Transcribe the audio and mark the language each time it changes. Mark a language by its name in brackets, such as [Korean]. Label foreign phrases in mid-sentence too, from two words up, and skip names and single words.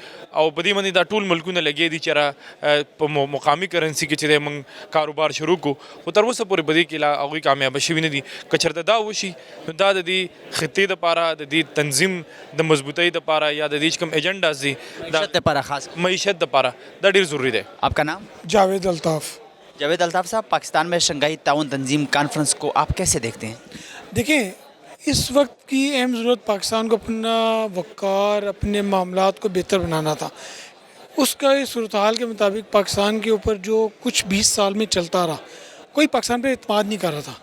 [Pashto] او په دې باندې دا ټول ملکونه لګیا دي چې په مقامي کرنسي کې چې دی موږ کاروبار شروع کړو، خو تر اوسه پورې په دې کې لا هغوی کامیابه شوي نه دي. که چېرته دا وشي نو دا د دې خطې دپاره، د دې تنظیم د مضبوطۍ دپاره یا د دې چې کوم ایجنډاز دي معیشت دپاره، خاص معیشت دپاره دا ډېر ضروری دی. [Urdu] آپ کا نام؟ جاوید الطاف. جاوید الطاف صاحب، پاکستان میں شنگائی تعاون تنظیم کانفرنس کو آپ کیسے دیکھتے ہیں؟ دیکھیں اس وقت کی اہم ضرورت پاکستان کو اپنا وقار، اپنے معاملات کو بہتر بنانا تھا. اس کا صورتحال کے مطابق پاکستان کے اوپر جو کچھ 20 سال میں چلتا رہا، کوئی پاکستان پہ اعتماد نہیں کر رہا تھا.